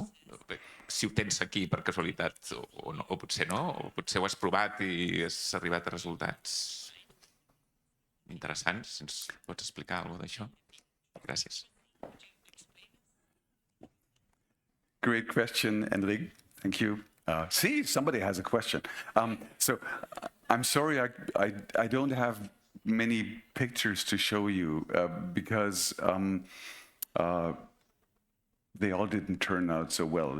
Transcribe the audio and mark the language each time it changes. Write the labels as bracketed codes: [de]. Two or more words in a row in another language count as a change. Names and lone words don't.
[ca] Si ho tens aquí per casualitat, o potser no, o potser ho has provat i has arribat a resultats interessants. Si ens pots explicar alguna cosa d'això? Gràcies. [en] Great question, Enrique. Thank you. See, somebody has a question. So I'm sorry I don't have many pictures to show you because they all didn't turn out so well.